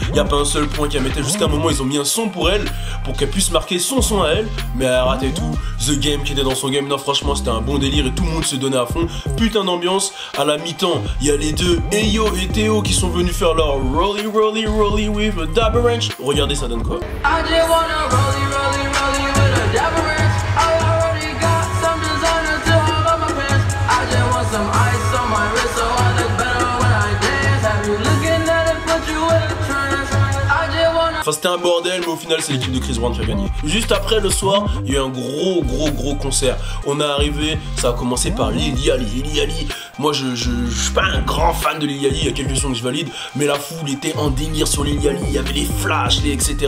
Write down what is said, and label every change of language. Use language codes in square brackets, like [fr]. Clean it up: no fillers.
[fr] Il n'y a pas un seul point qu'elle mettait. Jusqu'à un moment ils ont mis un son pour elle, pour qu'elle puisse marquer son son à elle, mais elle ratait tout. The Game qui était dans son game, non franchement c'était un bon délire et tout le monde se donnait à fond. Putain d'ambiance. À la mi-temps, il y a les deux Eyo et Théo qui sont venus faire leur [en] rolly rolly rolly with a dabber wrench. [fr] Regardez ça donne quoi. [en] I just wanna rolly rolly rolly with a dabber wrench. I already got some designer to hold on my pants. I just want some ice on my wrist so I look better when I dance. Have you looking at it, put you in a trance. I just wanna... [fr] Enfin c'était un bordel, mais au final c'est l'équipe de Chris Brown qui a gagné. Juste après le soir, il y a eu un gros concert. On est arrivé, ça a commencé par Lil Yachty. Moi je suis pas un grand fan de Lil Yachty, il y a quelques sons que je valide, mais la foule était en délire sur Lil Yachty, il y avait les flashs, etc.